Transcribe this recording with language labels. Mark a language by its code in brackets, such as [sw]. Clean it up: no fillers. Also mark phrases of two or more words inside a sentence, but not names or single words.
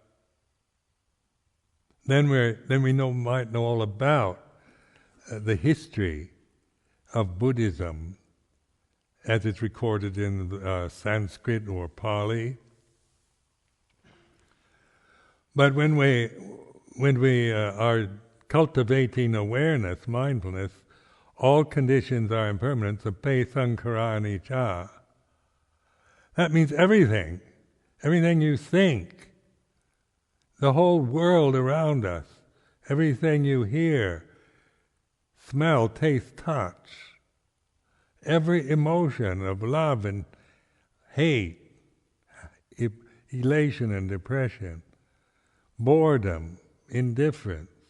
[en] Then we might know all about the history of Buddhism as it's recorded in Sanskrit or Pali. But when we are cultivating awareness, mindfulness, all conditions are impermanent, [pi] sape sankarani Chah. [en] That means everything you think, the whole world around us, everything you hear, smell, taste, touch, every emotion of love and hate, elation and depression, boredom, indifference,